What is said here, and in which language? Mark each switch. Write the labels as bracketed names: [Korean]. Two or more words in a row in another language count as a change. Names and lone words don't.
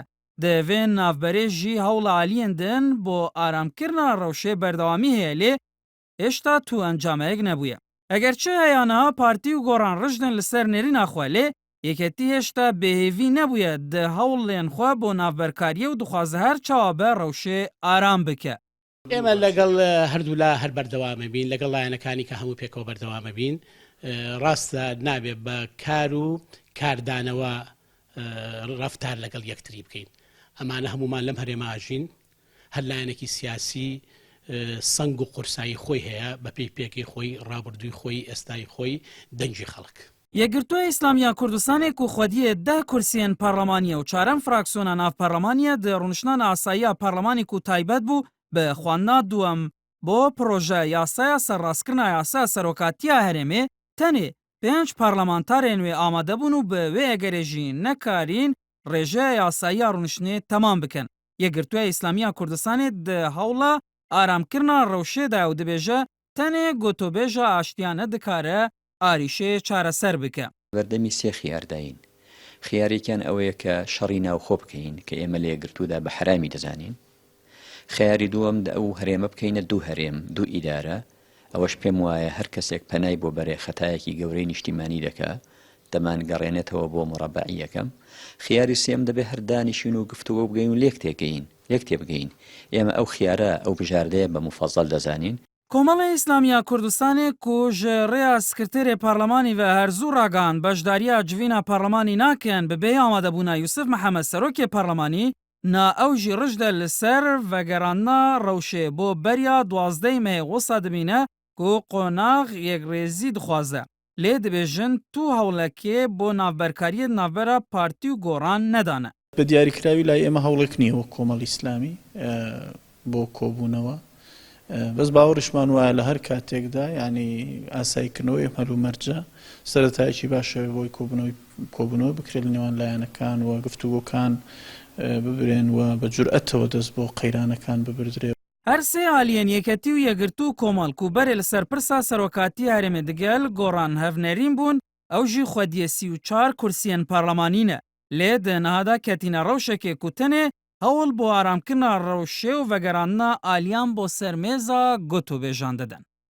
[Kurdish] Di vê navberê jî hewla aliyên din bo aramkirina rewşê berdewamî heye lê hêşta tu encameyek nebûye. Egerçi heya niha partî û goran rijdin li ser nêrîna xwe lê yeketî hêşta bêhêvî nebûye di hewlên xwe bo navberkariyê û dixwaze her çawa be rewşê aram bike. [Central Kurdish] ئێمە لەگەڵ هەردوولا هەر بەردەوامە بین لەگەڵ لایەنەکانی کە هەموو پێکەوە بەردەوامە بین ڕاستە نابێت بە کار و کاردانەوە ڕەفتار لەگەڵ یەکتری بکەین ئەمانە هەمومان لەم هەرێمە ئاژین هەر لایەنێکی سیاسی سەنگ و قورسایی خۆی هەیە بە پێی پێکەی خۆی ڕابردووی خۆی ئێستای خۆی دەنجی خەڵک. [Kurdish] یەکگرتووە ئیسلامیە کوردستانێک و خودیە 10 کورسیên پارلمانیە و چارەم فراکسیۆنا ناوپەرلەمانیە di rûniştina asayî parlemanî ku taybet bû bi xwendina duwem bo proje yasaya serrastkirina yasaya serokatiya herêmê tenê 5 parlamenterên wê amade bûn û bi wê egerê jî nekarîn rêjeya yasayiya rûniştinê temam bikin. Yekgirtûya İslamiya Kurdistanê di hewla aramkirina rewşê de ew dibêje tenê gotobêja aştiya nedikare ئاریشەیە چارەسەر بکە. [Central Kurdish] بەردەمی سێ خیارداین. خیارێکیان ئەوەیە کە شەڕی ناوخۆ بکەین کە ئێمە لە یەکگرتوودا بە حرامی دەزانین. خیاری دووەم ئەو هەرێمە بکەینە دوو هەرێم، دوو ئیدارە، ئەوەش پێم وایە هەر کەسێک پەنای بۆ بەرێ خەتایەکی گەورەی نیشتیمانی دەکا، دەمان گەڕێنێتەوە بۆ مڕەبعی یەکەم. خیاری سێم دەبێ هەر دانیشین و گفتوگۆ بگەین و لێک تێبگەین. ئێمە ئەو خیارە ئەو بژاردەیە بە مفەزەڵ دەزانین. [Kurdish] کۆمەڵی ئیسلامیە کوردستانê ku ji rêya Sekreterê Parlemanî ve herzû ragan beşdariya civîna parlemanî nakin bi bêyî amadebûna Yusuf Mihemed Serokê Parlemanî na ew jî rij de li ser vegerandina rewşê bo beriya 12 mehê wisa dibîne ku qonax yekrêzî dixwaze. Lê dibêjin tu hewlekê bo navberkariyê navbera partî û goran nedane. [Central Kurdish] بە دیاریکراوی لای ئێمە هەوڵێک نییە وە کۆمەڵی ئیسلامی بۆ کۆبوونەوە بەس باوەڕشمان وایە لە هەر کاتێکدا ینی ئاساییکردنەوەی هەلومەرجە سەرەتایەکی باشەوە بۆی کۆبوونەوە بکرێت لە نێوان لایەنەکان و گفتوگۆکان ببرێن و بە جورئەتەوە دەست بۆ قەیرانەکان ببردرێت. [Kurdish] هەر سێ aliyên yeketî û yekgirtû komal ku berê li ser pirsa serokatiya herêmê digel goran hevnerîn bûn ew jî xwediyê 34 kursiyên parlemanî ne. Lê di nihada ketîna rewşekê ku tenê hewl bo aramkirina rewşê û vegerandina aliyan bo ser mêza gotobêjan didin.